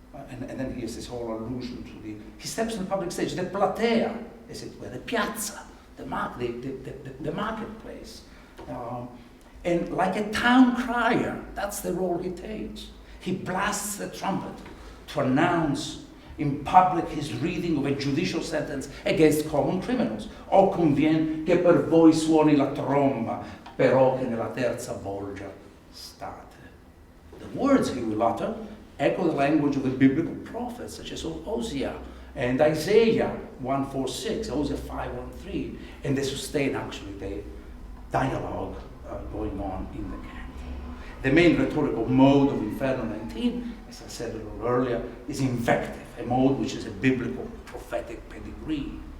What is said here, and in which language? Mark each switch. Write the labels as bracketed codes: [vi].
[en] And then he has this whole allusion to he steps on the public stage, the platea, as it were, the piazza, the marketplace. And like a town crier, that's the role he takes. He blasts the trumpet to announce in public his reading of a judicial sentence against common criminals. [it] O convien che per voi suoni la tromba, però che nella terza bolgia state. [en] The words he will utter echo the language of the biblical prophets, such as Hosea and Isaiah 1:4-6, Hosea 5:1-3, and they sustain actually the dialogue going on in the canto. The main rhetorical mode of Inferno 19, as I said a little earlier, is invective, a mode which is a biblical prophetic pedigree.